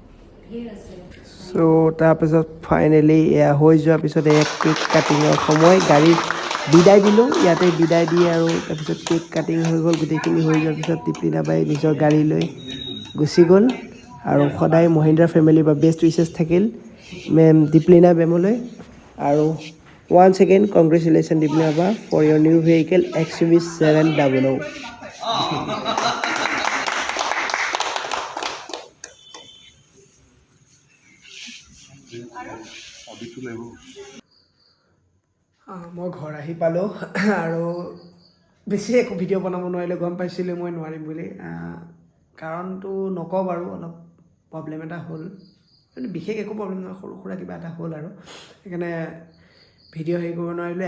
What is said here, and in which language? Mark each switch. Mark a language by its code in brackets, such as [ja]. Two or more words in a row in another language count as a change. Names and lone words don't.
[as] চ' তাৰপিছত ফাইনেলি এয়া হৈ যোৱাৰ পিছত এয়া কেক কাটিঙৰ সময় গাড়ী বিদায় দিলোঁ ইয়াতে বিদায় দিয়ে আৰু তাৰপিছত কেক কাটিং হৈ গ'ল গোটেইখিনি হৈ যোৱাৰ পিছত দীপলিনা বাই নিজৰ গাড়ী লৈ গুচি গ'ল আৰু সদায় মহিন্দ্ৰা ফেমিলিৰ পৰা [en] best wishes [as] থাকিল মেম দীপলিনা মেমলৈ আৰু [en] once again congratulations [as] দীপলিনা বা [en] for your new vehicle XUV 700 [as] মই ঘৰ আহি পালোঁ আৰু বেছি একো ভিডিঅ' বনাব নোৱাৰিলোঁ গম পাইছিলোঁ মই নোৱাৰিম বুলি কাৰণটো নকওঁ বাৰু অলপ প্ৰব্লেম এটা হ'ল মানে বিশেষ একো প্ৰব্লেম নহয় সৰু সুৰা কিবা এটা হ'ল আৰু সেইকাৰণে ভিডিঅ' হেৰি কৰিব নোৱাৰিলোঁ।